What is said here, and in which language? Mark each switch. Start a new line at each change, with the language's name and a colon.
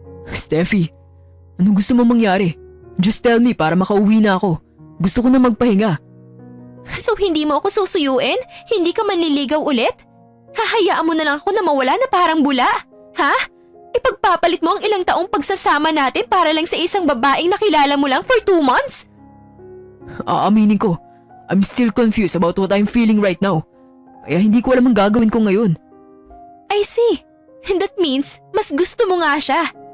Filipino: Steffi, anong gusto mo mangyari?
English: Just tell me
Filipino: para makauwi na ako. Gusto ko na magpahinga. So hindi mo ako susuyuin? Hindi ka manliligaw ulit? Hahayaan mo na lang ako na mawala na parang bula? Ha? Ipagpapalit mo ang ilang taong pagsasama natin para lang sa isang babaeng nakilala mo lang
English: for 2 months?
Filipino: Aaminin ko,
English: I'm still confused about what I'm feeling right now.
Filipino: Kaya hindi ko alam ang gagawin ko ngayon.
English: I see. And that means,
Filipino: mas gusto mo nga siya.